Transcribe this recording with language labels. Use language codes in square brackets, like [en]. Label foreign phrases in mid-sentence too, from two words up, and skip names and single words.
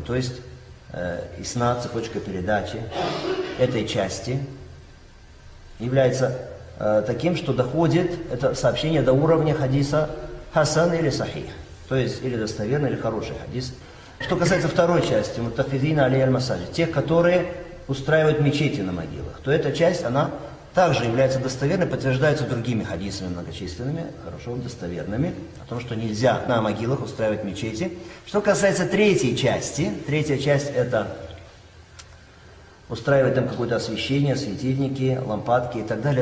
[ru] То есть, иснад, цепочка передачи этой части является таким, что доходит это сообщение до уровня хадиса хасан или сахих. То есть, или достоверный, или хороший хадис. Что касается второй части, [ar] متخذين عليها المساجد, [ru] тех, которые устраивают мечети на могилах, то эта часть, она также является достоверной, подтверждается другими хадисами многочисленными, хорошо достоверными, о том, что нельзя на могилах устраивать мечети. Что касается третьей части, третья часть это устраивать там какое-то освещение, светильники, лампадки и так далее.